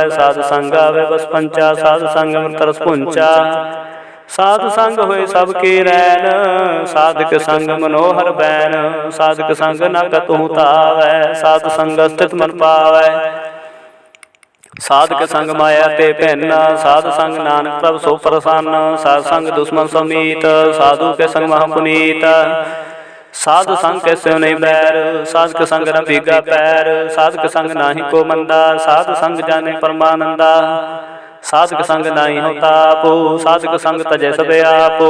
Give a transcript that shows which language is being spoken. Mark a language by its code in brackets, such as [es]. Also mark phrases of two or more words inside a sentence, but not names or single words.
[pa] ਸਾਧ ਸੰਗ ਆਵੈ ਬਸ ਪੰਚਾ ਸਾਧ ਸੰਗ ਅੰਮ੍ਰਿਤ ਰਸ ਪੁੰਚਾ। ਸਾਧ ਸੰਗ ਹੋਏ ਸਭਕੇ ਰੈਨ ਸਾਧਕ ਸੰਗ ਮਨੋਹਰ ਬੈਨ। ਸਾਧਕ ਸੰਗ ਨ ਕਤਹੁ ਤਾਵੈ ਸਾਧ ਸੰਗ ਸਥਿਤ ਮਨ ਪਾਵੈ। ਸਾਧਕ ਸੰਗ ਮਾਇਆ ਤੇ ਪਹਨਾ ਸਾਧ ਸੰਗ ਨਾਨਕ ਪ੍ਰਭ ਸੋ ਪ੍ਰਸੰਨ। ਸਾਧ ਸੰਗ ਦੁਸਮਨ ਸਮੀਤ ਸਾਧੂ ਕੇ ਸੰਗ ਮਹਾਪੁਨੀਤ। ਸਾਧ ਸੰਗ ਕੈਸੇ ਨਹੀਂ ਬੈਰ ਸਾਧਕ ਸੰਗ ਨ ਭੀਗਾ ਪੈਰ। ਸਾਧਕ ਸੰਗ ਨਾਹੀ ਕੋ ਮੰਦਾ ਸਾਧ ਸੰਗ ਜਾਨੇ ਪਰਮਾਨੰਦਾ। ਸਾਧਕ ਸੰਗ ਨਾਹੀ ਹੋਤਾ ਆਪੋ ਸਾਧਕ ਸੰਗ ਤਜੈ ਸਭ ਆਪੋ।